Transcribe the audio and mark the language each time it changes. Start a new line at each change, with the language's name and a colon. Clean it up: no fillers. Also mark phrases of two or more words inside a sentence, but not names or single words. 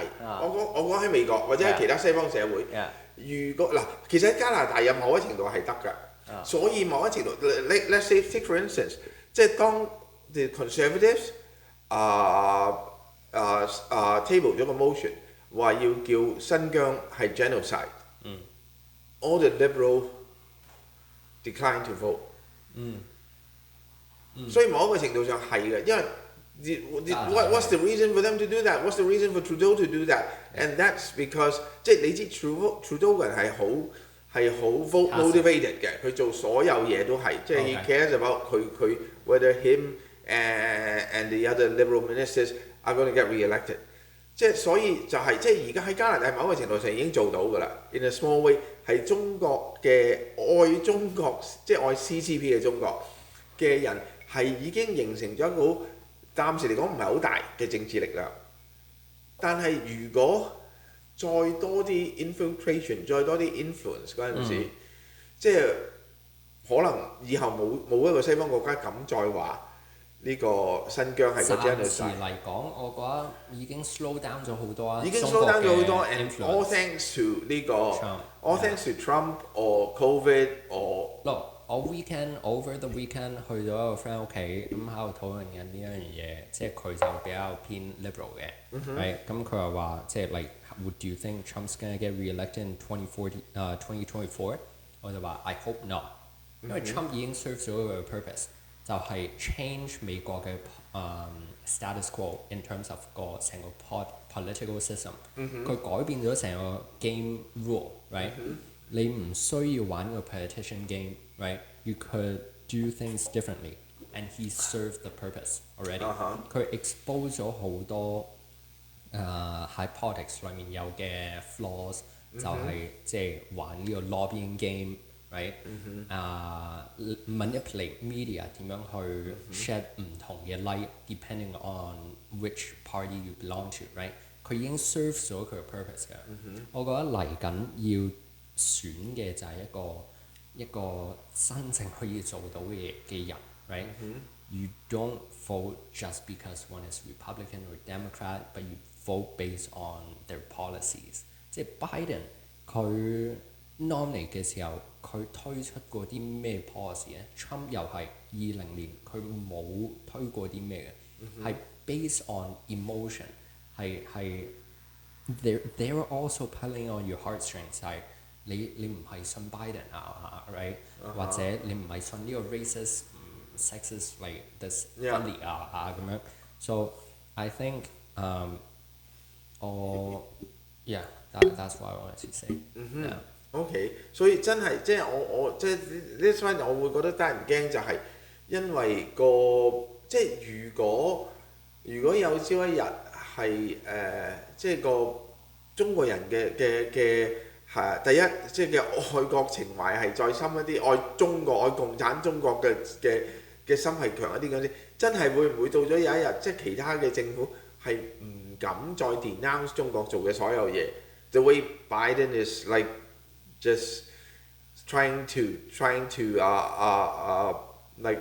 Cantonese: 啊我講喺美國或者喺其他西方社會，如果嗱，其實喺加拿大有某一程度係得㗎。所以某一程度
English: ，let's say take for instance，
Cantonese: 即係當
English: the conservatives table
Cantonese: 咗個 motion， 話要叫新疆係 genocide，
English: all the liberal decline to vote。
Cantonese: 所以某一個程度上係嘅，因為
English: what's the reason for them to do that? What's the reason for Trudeau to do that? And that's because
Cantonese: 即係你知 Trudeau 個人係好
English: vote motivated
Cantonese: 嘅，佢做所有嘢都係，即係
English: he cares about
Cantonese: 佢
English: whether him and the other liberal ministers are going to get re-elected。
Cantonese: 即係所以就係、即係而家喺加拿大某一個程度上已經做到㗎啦。
English: In a small way
Cantonese: 係中國嘅愛中國，即係愛 CCP 嘅中國嘅人係已經形成咗一個暫時嚟講唔係好大嘅政治力量。但係如果再多啲 infiltration， 再多啲 influence 嗰陣時，即係可能以後冇一個西方國家敢再話呢個新疆係個 genocide。暫時嚟講，我覺得已經
English: slow down
Cantonese: 咗好多啊。已經
English: slow down
Cantonese: 咗好多 ，
English: and all influence。 thanks to 呢個 all thanks to Trump or COVID or
Cantonese: Look，我
English: over the weekend
Cantonese: 去咗一個 friend 屋企，咁喺度討論緊呢一樣嘢，即係佢就比較偏 liberal 嘅，咁佢又話即係
English: like would you think Trump's gonna get re-elected in 2024？
Cantonese: 我就話
English: I hope not，
Cantonese: 因為 Trump 已經 serve 咗佢嘅 purpose，就係 change 美國嘅
English: status quo in terms of
Cantonese: 個成個
English: political system，
Cantonese: 佢改變咗成個
English: game rule，
Cantonese: right？你唔需要玩個
English: politician game，
Cantonese: right？
English: You could do things differently and he served the purpose already。
Cantonese: 佢 expose 咗好多喺 politics 裏面有嘅 flaws，就係即係玩呢個
English: lobbying game，
Cantonese: right？
English: manipulate media
Cantonese: 點樣去 shed 唔同嘅 light
English: depending on which party you belong to，
Cantonese: right？佢已經 serve 咗佢嘅 purpose 嘅。我覺得嚟緊要選嘅就係一個真正可以做到嘅人 ，right？You
English: don't vote just because one is Republican or Democrat, but you vote based on their policies。
Cantonese: 即係 Biden 佢 nominate 嘅時候， 佢推出過啲咩 policy 咧？Trump 又係20年佢冇推過啲咩嘅，係
English: based on emotion，係 they're also pulling on your heartstrings，
Cantonese: 係你唔係信 Biden 啊，right？或者你唔係信呢個
English: racist、sexist like this funny 咁樣。So I think yeah that's what I wanted to say。
Cantonese: OK， 所以真係即係我即係呢番我會覺得得人驚就係因為即係如果有朝一日係即係個中國人嘅係第一即係嘅愛國情懷係再深一啲，愛中國愛共產中國嘅心係強一啲嗰啲，真係會唔會到咗有一日即係其他嘅政府係唔敢再 denounce 中國做嘅所有嘢 ？
English: The way Biden is like just trying to like